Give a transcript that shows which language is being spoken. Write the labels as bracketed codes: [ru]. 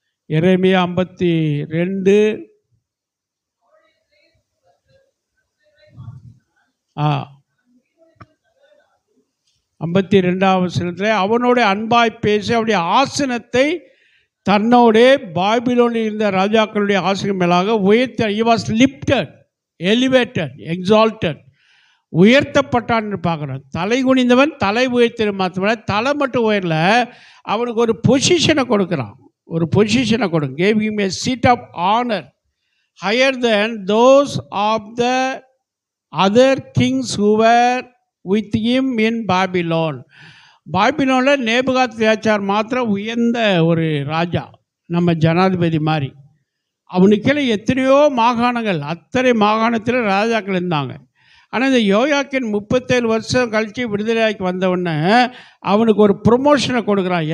[ta] எரேமியா 52 52ஆம் வசனத்தில் அவனோட அன்பாய் பேசி அவருடைய ஆசனத்தை தன்னோடே பாபிலோனில் இருந்த ராஜாக்களுடைய ஆசனம் மேலாக உயர்த்த. [en] he was lifted, elevated, exalted, [ta] உயர்த்தப்பட்டான் என்று பார்க்குறோம். தலை குனிந்தவன் தலை உயர்த்த மாத்திர தலை மட்டும் உயரல, அவனுக்கு ஒரு பொசிஷனை கொடுக்குறான், ஒரு பொசிஷனை கொடுங்க. [en] gave him a seat of honor, higher than those of the other kings who were with him in Babylon. [ta] பாபிலோனில் Nebuchadnezzar மாத்திரம் உயர்ந்த ஒரு ராஜா, நம்ம ஜனாதிபதி மாதிரி. அவனுக்கெல்லாம் எத்தனையோ மாகாணங்கள், அத்தனை மாகாணத்தில் ராஜாக்கள் இருந்தாங்க. ஆனால் இந்த யோயாக்கின் 37 வருஷம் கழித்து விடுதலையாக்கி வந்தவுடனே அவனுக்கு ஒரு ப்ரொமோஷனை கொடுக்குறான்.